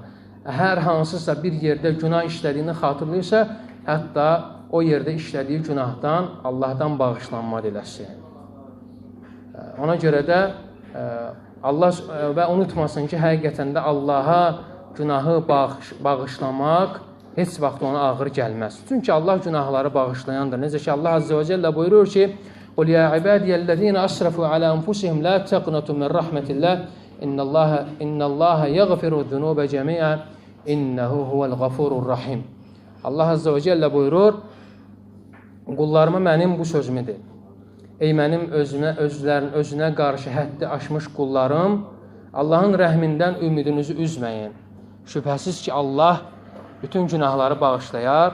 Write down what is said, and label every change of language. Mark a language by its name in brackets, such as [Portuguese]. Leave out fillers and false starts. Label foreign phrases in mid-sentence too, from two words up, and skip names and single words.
[Azerbaijani] Hər hansısa bir yerdə günah işlədiyini xatırlayırsa, hətta o yerdə işlədiyi günahdan Allahdan bağışlanma diləsin. Ona görə də Allah və unutmasın ki, həqiqətən də Allaha günahı bağışlamaq heç vaxt ona ağır gəlməz. Çünki Allah günahları bağışlayandır. Necə ki, Allah [Arabic] عز وجل [Azerbaijani] buyurur ki, [Arabic] قُلْ يَا عِبَادِيَ الَّذِينَ أَسْرَفُوا عَلَى أَنفُسِهِمْ لَا تَقْنَطُوا مِنْ رَحْمَةِ اللَّهِ إِنَّ اللَّهَ يَغْفِرُ الذُّنُوبَ جَمِيعًا إِنَّهُ هُوَ الْغَفُورُ الرَّحِيمُ [Azerbaijani] Allah Azze və Cəllə buyurur, qullarıma mənim bu sözümüdür. Ey mənim özünə qarşı həddi aşmış qullarım, Allahın rəhmindən ümidinizi üzməyin. Şübhəsiz ki, Allah bütün günahları bağışlayar.